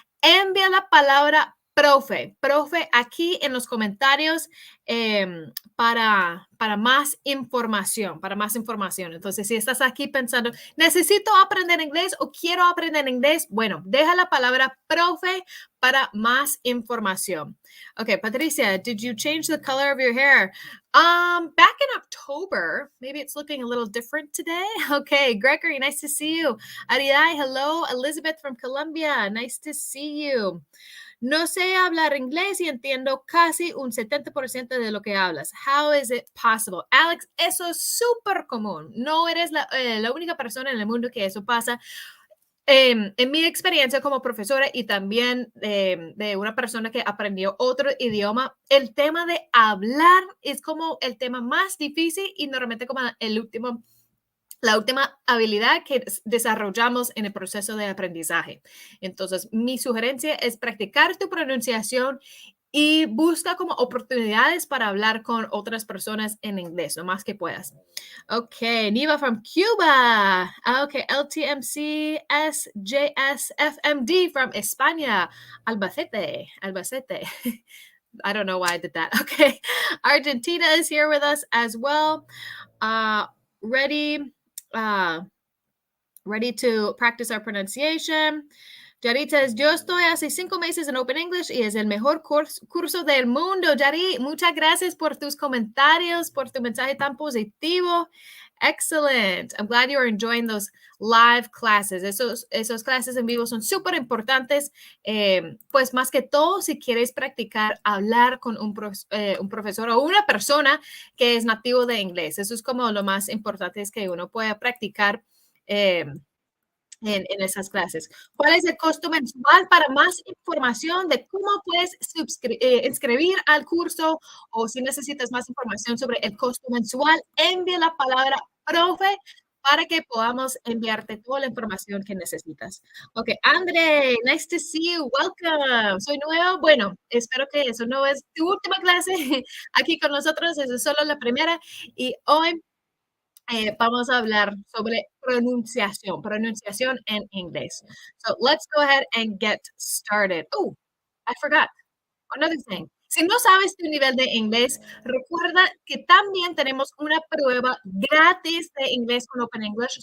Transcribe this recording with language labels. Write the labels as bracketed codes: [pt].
[es] Envía la palabra profe aquí en los comentarios para más información, Entonces, si estás aquí pensando, necesito aprender inglés o quiero aprender inglés, bueno, deja la palabra profe para más información. [en] Okay, Patricia, did you change the color of your hair? Back in October, maybe it's looking a little different today. Okay, Gregory, nice to see you. Aridai, hello. Elizabeth from Colombia, nice to see you. [es] No sé hablar inglés y entiendo casi un 70% de lo que hablas. [en] How is it possible? Alex, [es] eso es súper común. No eres la única persona en el mundo que eso pasa. En mi experiencia como profesora y también de una persona que aprendió otro idioma, el tema de hablar es como el tema más difícil y normalmente como la última habilidad que desarrollamos en el proceso de aprendizaje. Entonces, mi sugerencia es practicar tu pronunciación y busca como oportunidades para hablar con otras personas en inglés, lo más que puedas. [en] Okay, Niva from Cuba. Okay, LTMC SJS FMD from España. Albacete. I don't know why I did that. Okay, Argentina is here with us as well. Ready to practice our pronunciation. [es] Yari says, yo estoy hace 5 meses en Open English y es el mejor curso del mundo. Yari, muchas gracias por tus comentarios, por tu mensaje tan positivo. [en] Excellent. I'm glad you're enjoying those live classes. [es] Esos clases en vivo son súper importantes. Pues más que todo, si quieres practicar hablar con un profesor o una persona que es nativo de inglés. Eso es como lo más importante, es que uno pueda practicar en esas clases. ¿Cuál es el costo mensual? Para más información de cómo puedes inscribir al curso o si necesitas más información sobre el costo mensual, envía la palabra profe para que podamos enviarte toda la información que necesitas. [en] Ok, André, nice to see you. Welcome. [es] Soy nuevo. Bueno, espero que eso no es tu última clase aquí con nosotros. Esa es solo la primera. Y hoy vamos a hablar sobre pronunciación en inglés. [en] So let's go ahead and get started. Oh, I forgot another thing. [es] Si no sabes tu nivel de inglés, recuerda que también tenemos una prueba gratis de inglés con Open English.